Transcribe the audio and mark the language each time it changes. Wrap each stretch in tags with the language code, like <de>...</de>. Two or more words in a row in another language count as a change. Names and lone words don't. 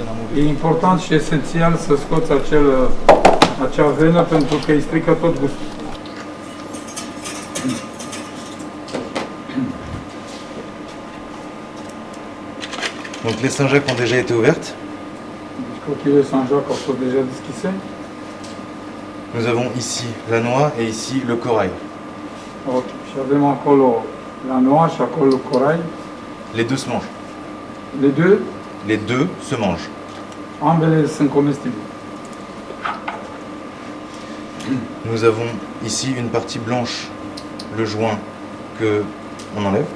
<ro>E important și esențial să scoți acea venă pentru că îi strică tot gustul.</ro> <fr>Donc les Saint-Jacques ont déjà été ouvertes.</fr> <ro>Deci coquile Saint-Jacques au fost deja deschise.</ro> <fr>Nous avons ici la noix et ici le corail. Ok.</fr> <ro>Și avem acolo la noua și acolo corai.</ro> <fr>Les deux se mangent. Les deux, Les deux se mangent.</fr> <ro>ambele sunt comestibile.</ro> <fr>Nous avons ici une partie blanche, le joint que on enlève.</fr>